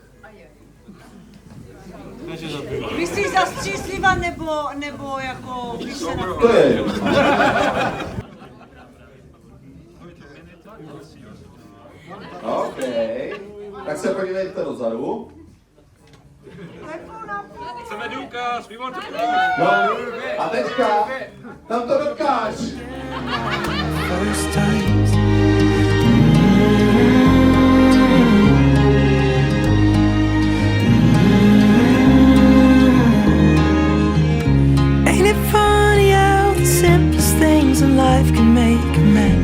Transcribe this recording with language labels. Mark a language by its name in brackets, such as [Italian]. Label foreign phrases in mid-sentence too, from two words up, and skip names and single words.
[Czech] Myslíš za střízliva nebo jako když se na... To je. OK. Tak se podívejte dozadu. Chceme důkaz, [English] we want to [Czech] No, a teďka, tam to dokáž. [English] First times. Ain't it funny how the simplest things in life can make a man?